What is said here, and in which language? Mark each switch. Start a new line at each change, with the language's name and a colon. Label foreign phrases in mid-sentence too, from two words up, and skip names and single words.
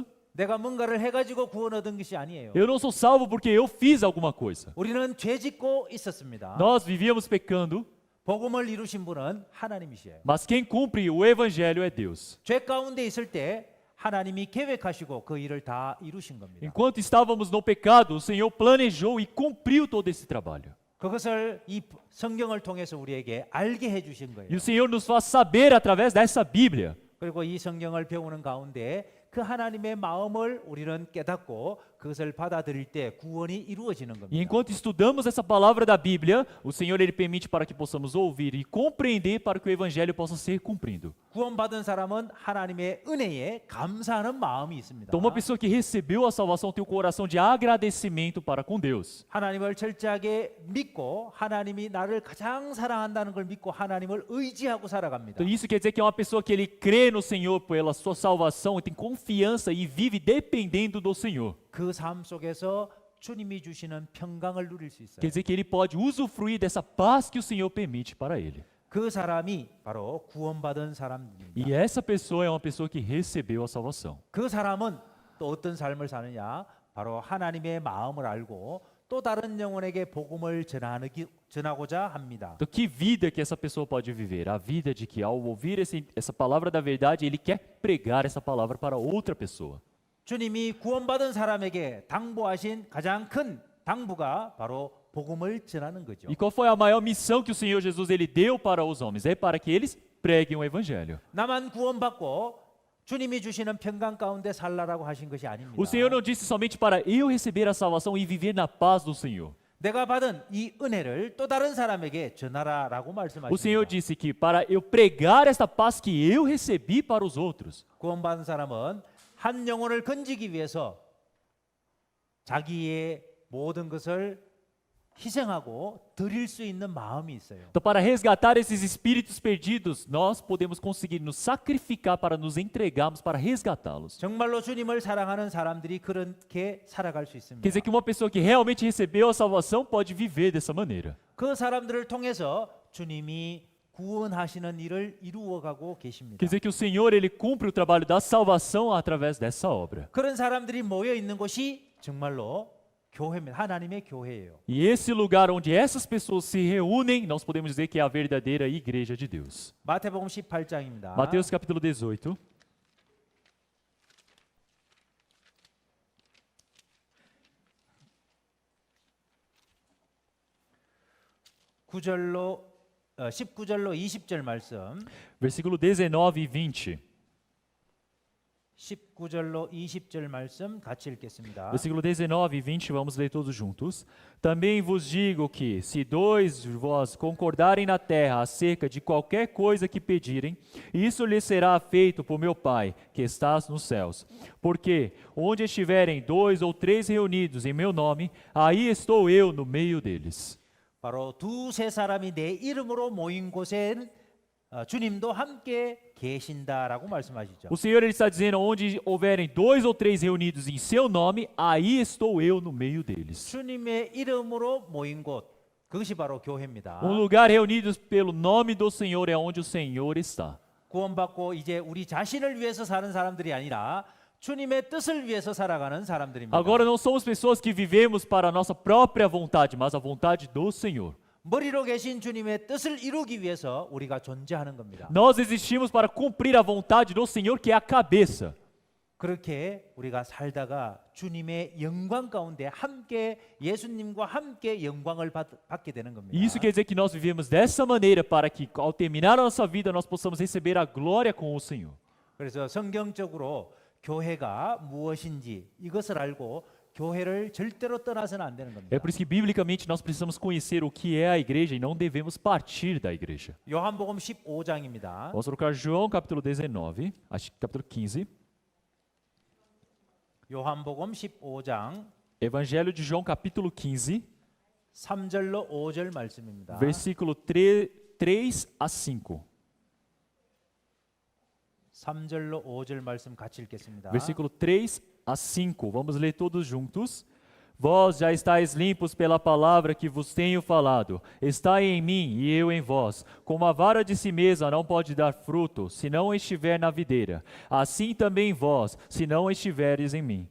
Korean: 내가 뭔가를 해가지고 구원 얻은 것이 아니에요.
Portuguese: Eu não sou salvo porque eu fiz alguma coisa.
Korean: 우리는 죄 짓고 있었습니다.
Portuguese: Nós vivíamos pecando,
Korean: 복음을 이루신 분은 하나님이시에요.
Portuguese: mas quem cumpre o Evangelho é Deus.
Korean: 죄 가운데 있을 때 하나님이 계획하시고 그 일을 다 이루신 겁니다.
Portuguese: Enquanto estávamos no pecado, o Senhor planejou e cumpriu todo esse trabalho.
Korean: 그것을 이 성경을 통해서 우리에게 알게 해주신
Portuguese: E
Korean: 거예요.
Portuguese: o Senhor nos faz saber através dessa Bíblia.
Korean: 그리고 이 성경을 배우는 가운데 그 하나님의 마음을 우리는 깨닫고 그것을 받아들일 때 구원이 이루어지는
Portuguese: E
Korean: 겁니다.
Portuguese: enquanto estudamos essa palavra da Bíblia, o Senhor ele permite para que possamos ouvir e compreender para que o Evangelho possa ser cumprido.
Korean: 구원받은 사람은 하나님의 은혜에 감사하는 마음이 있습니다.
Portuguese: Então uma pessoa que recebeu a salvação tem um coração de agradecimento para com Deus.
Korean: 하나님을 철저하게 믿고 하나님이 나를 가장 사랑한다는 걸 믿고 하나님을 의지하고 살아갑니다.
Portuguese: Então isso quer dizer que é uma pessoa que ele crê no Senhor pela sua salvação e tem confiança e vive dependendo do Senhor.
Korean: 그 삶 속에서 주님이 주시는 평강을 누릴 수 있어요.
Portuguese: Quer dizer que ele pode usufruir dessa paz que o Senhor permite para ele.
Korean: 그 사람이 바로 구원받은 사람입니다.
Portuguese: E essa pessoa é uma pessoa que recebeu a salvação.
Korean: 그 사람은 또 어떤 삶을 사느냐? 바로 ha나님의 마음을 알고 또 다른 영혼에게 복음을 전하고자 합니다.
Portuguese: Então que vida que essa pessoa pode viver? A vida de que ao ouvir essa palavra da verdade, ele quer pregar essa palavra para outra pessoa.
Korean: 주님이 구원받은 사람에게 당부하신 가장 큰 당부가 바로 복음을 전하는 거죠.
Portuguese: E qual foi a maior missão que o Senhor Jesus ele deu para os homens? É para que eles preguem o evangelho.
Korean: 나만 구원받고 주님이 주시는 평강 가운데 살라라고 하신 것이 아닙니다.
Portuguese: O Senhor não disse somente para eu receber a salvação e viver na paz do Senhor.
Korean: 내가 받은 이 은혜를 또 다른 사람에게 전하라라고
Portuguese: O Senhor
Korean: 말씀하십니다.
Portuguese: disse que para eu pregar esta paz que eu recebi para os outros.
Korean: 구원받은 사람은 한 영혼을 건지기 위해서 자기의 모든 것을 희생하고 드릴 수 있는 마음이 있어요.
Portuguese: Então, para resgatar esses espíritos perdidos, nós podemos conseguir nos sacrificar para nos entregarmos para resgatá-los.
Korean: 정말로 주님을 사랑하는 사람들이 그렇게 살아갈 수
Portuguese: Quer
Korean: 있습니다.
Portuguese: dizer que uma pessoa que realmente recebeu a salvação pode viver dessa maneira.
Korean: 그 사람들을 통해서 주님이 구원하시는 일을 이루어가고 계십니다.
Portuguese: Quer dizer que o Senhor ele cumpre o trabalho da salvação através dessa obra.
Korean: 그런 사람들이 모여 있는 곳이 정말로 교회입니다. 하나님의 교회예요.
Portuguese: E esse lugar onde essas pessoas se reúnem, nós podemos dizer que é a verdadeira igreja de Deus.
Korean: 마태복음 18장입니다.
Portuguese: Mateus capítulo 18.
Korean: (9절로 19절로 20절 말씀,
Portuguese: Versículo 19 e 20.
Korean: 19절로 20절 말씀 같이 읽겠습니다.
Portuguese: Versículo 19 e 20, vamos ler todos juntos. Também vos digo que, se dois de vós concordarem na terra acerca de qualquer coisa que pedirem, isso lhes será feito por meu Pai, que estás nos céus. Porque onde estiverem dois ou três reunidos em meu nome, aí estou eu no meio deles.
Korean: 바로 두세 사람이 내 이름으로 모인 곳엔 주님도 함께 계신다라고 말씀하시죠.
Portuguese: O Senhor ele está dizendo, onde houverem 2 ou 3 reunidos em seu nome, aí estou eu no meio deles.
Korean: 주님의 이름으로 모인 곳, 그것이 바로 교회입니다.
Portuguese: Lugar reunidos pelo nome do Senhor é onde o Senhor está.
Korean: 구원받고 이제 우리 자신을 위해서 사는 사람들이 아니라 주님의 뜻을 위해서 살아가는 사람들입니다.
Portuguese: Agora não somos pessoas que vivemos para a nossa própria vontade, mas a vontade do Senhor.
Korean: 머리로 계신 주님의 뜻을 이루기 위해서 우리가 존재하는 겁니다.
Portuguese: Nós existimos para cumprir a vontade do Senhor, que é a cabeça.
Korean: 그렇게 우리가 살다가 주님의 영광 가운데 함께 예수님과 함께 영광을 받게 되는 겁니다.
Portuguese: E isso quer dizer que nós vivemos dessa maneira para que, ao terminar a nossa vida, nós possamos receber a glória com o Senhor.
Korean: 그래서 성경적으로 교회가 무엇인지 이것을 알고 교회를 절대로 떠나서는 안 되는 겁니다.
Portuguese: É por isso que, biblicamente, nós precisamos conhecer o que é a igreja e não devemos partir da igreja.
Korean: 요한복음 15장입니다.
Portuguese: Vamos trocar João capítulo 19, capítulo 15.
Korean: 요한복음 15장
Portuguese: Evangelho de João capítulo 15,
Korean: 3절로 5절 말씀입니다.
Portuguese: versículo 3 a 5.
Korean: 3절로 5절 말씀 같이 읽겠습니다.
Portuguese: Versículo 3 a 5. Vamos ler todos juntos. Vós já estáis limpos pela palavra que vos tenho falado. Estai em mim e eu em vós. Como a vara de si mesma não pode dar fruto, se não estiver na videira, assim também vós, se não estiveres em mim.